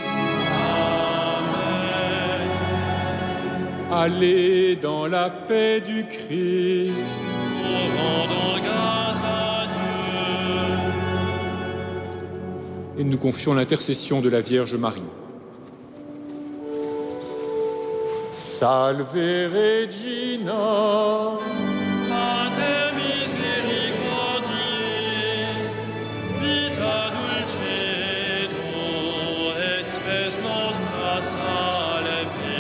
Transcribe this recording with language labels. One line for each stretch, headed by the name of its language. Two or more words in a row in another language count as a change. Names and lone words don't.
French: Amen. Allez dans la paix du Christ. Nous rendons grâce à Dieu. Et nous confions l'intercession de la Vierge Marie.
Latin: Salve Regina. Mater misericordiae, vita dulcedo, et spes nostra salve.